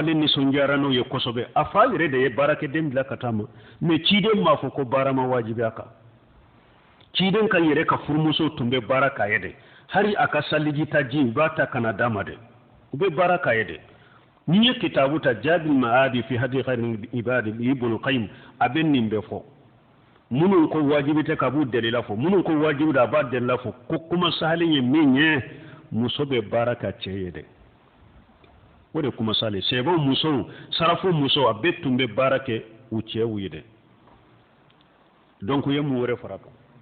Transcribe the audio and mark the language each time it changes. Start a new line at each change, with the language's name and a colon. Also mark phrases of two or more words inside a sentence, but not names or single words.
Bambara: ale nisɔndiyara n'o ye kosɛbɛ a fa yɛrɛ de ye baarakɛden bila ka taa ma mais ciden m'a fɔ ko baara ma wajibiya kan ciden ka yɛrɛ ka furumuso tun bɛ baara k'a ye dɛ hali a ka saliji ta ji u b'a ta ka na d'a ma dɛ u bɛ baara k'a ye dɛ n'i ye kitabu ta Jaabil Ma'adi fi hadi khairil ibadi Ibn Qayyim a bɛ nin bɛɛ fɔ minnu ko wajibi tɛ ka b'u dalila fɔ minnu ko wajibi da a b'a dalila fɔ ko kuma sahalen ye min ye muso bɛ baara ka cɛ ye dɛ o de kuma sale sɛbɛw musow sarafo musow a bɛɛ tun bɛ baara kɛ u cɛw ye dɛ donc u ye mun wɛrɛ fara kan